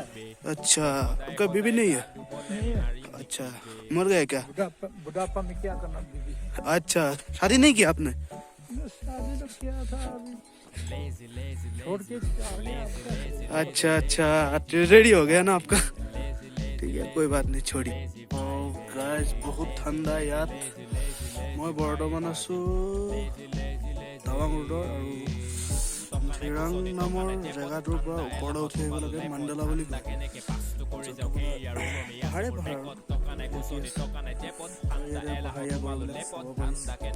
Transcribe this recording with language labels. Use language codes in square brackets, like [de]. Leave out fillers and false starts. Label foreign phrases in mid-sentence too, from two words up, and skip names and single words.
[hi] अच्छा, आपका बीवी नहीं है? अच्छा, मर गया क्या? बुढ़ापा में क्या करना बीवी। अच्छा, शादी नहीं किया आपने? शादी तो किया था, अभी छोड़ के आ गया आपका। अच्छा अच्छा, रेडी हो गया ना आपका? ठीक है, कोई बात नहीं, छोड़ी। [as] গাইজ বহুত ঠাণ্ডা ইয়াত। মই বৰ্তমান আছোঁ টাৱাং ৰোডৰ আৰু ধিৰাং নামৰ জেগাটোৰ পৰা ওপৰলৈ উঠি আহিব লাগে মাণ্ডালা বুলি কয়। পাহাৰে পাহাৰ আৰু ইয়াতে পাহাৰীয়া গড়বিলাক চাব পাৰিছে।